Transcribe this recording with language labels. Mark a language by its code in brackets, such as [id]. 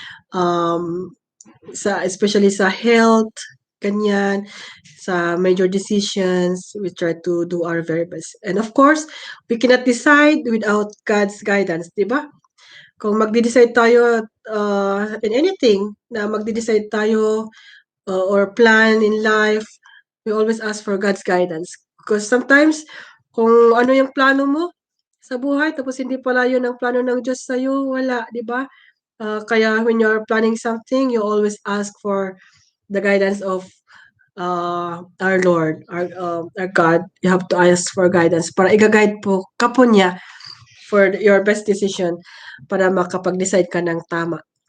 [en] Um, especially sa health, ganyan, sa major decisions, we try to do our very best. And of course, we cannot decide without God's guidance, di ba? [tl] Kung magde-decide tayo [en] in anything, [tl] na magde-decide tayo [en] or plan in life, we always ask for God's guidance. Because sometimes, [tl] kung ano yung plano mo sa buhay, tapos hindi pala yun ang plano ng Diyos sa'yo, wala, di ba? [en] Kaya when you're planning something, you always ask for the guidance of our Lord, our God. You have to ask for guidance [tl] para i-guide po ka po niya [en] for your best decision [tl] para makapag-decide ka ng tama.